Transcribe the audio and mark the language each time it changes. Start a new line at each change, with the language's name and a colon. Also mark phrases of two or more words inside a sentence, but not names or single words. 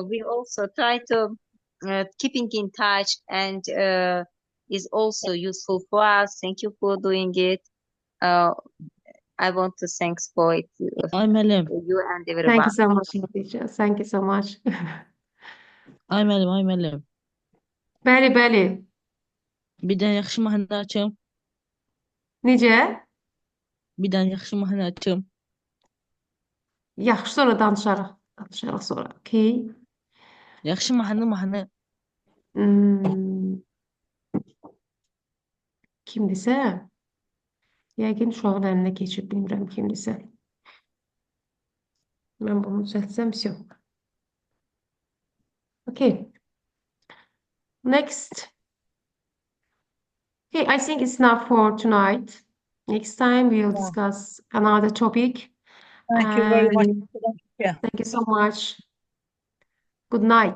English: we also try to keeping in touch, and is also useful for us. Thank you for doing it. I want to thanks for it, I'm Elim. you and Thank everyone. you so much, teacher. Thank you so much. I'm Elim.
Azerbaijani: Bəli, bəli. Bir dənə yaxşı mahnı açım. Necə? Bir dənə yaxşı mahnı açım. Yaxşı, sonra danışarıq. Danışarıq sonra. Okay. Yaxşı mahnı. Kimdisə? Yəqin uşağın əlinə keçib, bilmirəm kimdisə. Mən bunu düzəltsəm, yox.
English: Okay. Next. Okay, I think it's enough for tonight. Next time we'll discuss another topic. Thank you very much. Thank you so much. Good night.